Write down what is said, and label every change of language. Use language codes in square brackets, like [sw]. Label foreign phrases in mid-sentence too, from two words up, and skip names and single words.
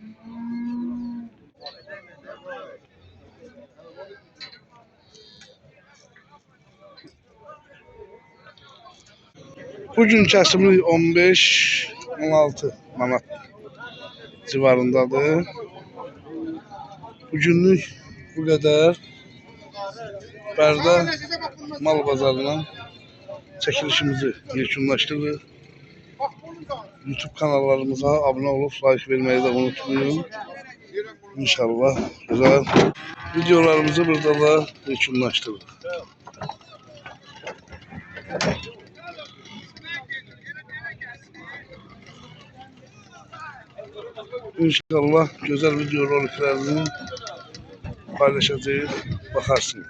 [az] Bugün kəsimi 15-16 manat civarındadır. Bugünlük bu qədər. Bərdə mal bazarından çəkilişimizi yekunlaşdırırıq. YouTube kanallarımıza abunə olub like verməyi də unutmayın. İnşallah güzel videolarımızı burada da yekunlaşdırırıq. [tr] İnşallah güzel video roliklerini paylaşacağız, bakarsınız.